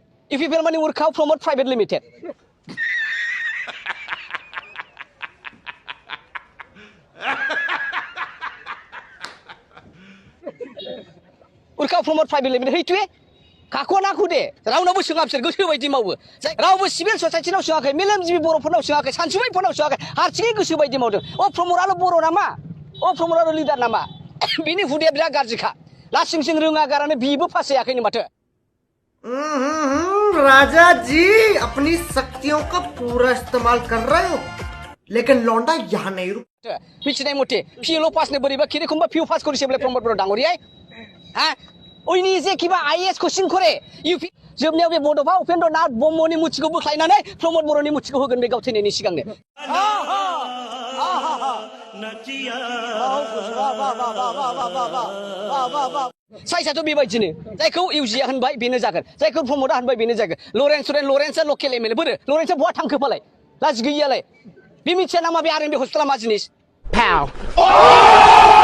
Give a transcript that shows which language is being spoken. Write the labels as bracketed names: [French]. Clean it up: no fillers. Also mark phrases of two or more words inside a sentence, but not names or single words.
[Bodo] UPPL माने Urkhao Promote Private Limited. Urkhao Promote Private Limited हैथुए काखौ नाखौ दे रावनावबो सोङा बिसोर गोसो बायदि मावो रावबो सिभिल ससाइटिनाव सोङाखै मेलेमजिबि बर'फोरनाव सोङाखै सानसुमैफोरनाव सोङाखै हारसिङै गोसो बायदि मावदों प्रमदाल' बर' नामा प्रमदाल' लिडार नामा बिनि हुदाया बिराद गाज्रिखा लासिं सिं रोङा गारानो बिबो पास जायाखैनो माथो [Hindi] राजा जी अपनी शक्तियों का पूरा इस्तेमाल कर रहे हो लेकिन लौंडा यहाँ नहीं रुक [Bodo] मिथिनाय मथे पिएल' पासनो बोरैबा किरखमबा पिउ पास करिसेब्ला प्रमद बर' डांगरियाय हा ओइनि जे किबा आईएएस कोचिं करे यूपी जोबनायाव बे बड'फा उपेन्द्रनाथ ब्रह्मनि मुथिखौ बोख्लायनानै प्रमद बर'नि मुथिखौ होगोन बे गावथैनायनि सिगांनो साइसआथ' बेबायदिनो जायखौ इउजिया होनबाय बेनो जागोन जायखौ प्रमदा होनबाय बेनो जागोन लरेन्सआ लकेल एमएलए बोरो लरेन्सआ बहा थांखो फालाय लाजि गैयियालाय बे मिथिया नामा बे आरएनबि हस्पिटाला मा जिनिस